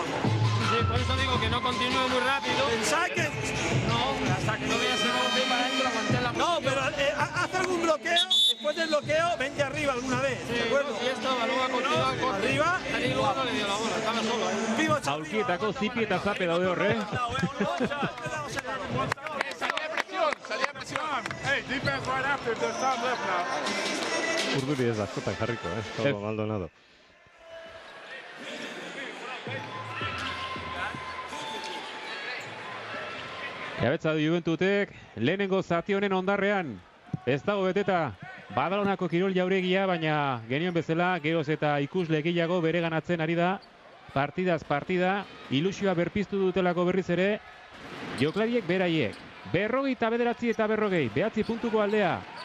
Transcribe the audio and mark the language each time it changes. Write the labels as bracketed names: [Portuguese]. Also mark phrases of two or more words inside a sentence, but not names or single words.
[Spanish] Sí, por eso digo que no continúe muy rápido. Pensad que... No, hasta que no veas el golpe para adentro, aguanté la... No, pero haz algún bloqueo, después del bloqueo, vente arriba alguna vez, ¿de acuerdo? Y esto, luego ha continuado el corte. Arriba. Y luego no le dio la bola, estaba solo. [Basque] Aulkietako zipi eta zape daude horre. [Spanish] Salía presión. [English] Hey, defense right after, there's time left now. [Basque] Urduri ez askotan jarriko, [Spanish] Todo Maldonado. [Basque] Jabetza du Juventutek, lehenengo zati honen ondarrean, ez dago beteta, Badalonako kirol jauregia, baina genion bezala, geroz eta ikusle gehiago bereganatzen ari da, partidaz partida, ilusioa berpiztu dutelako berriz ere, joklariek beraiek, 49 eta 40, 9 puntuko aldea.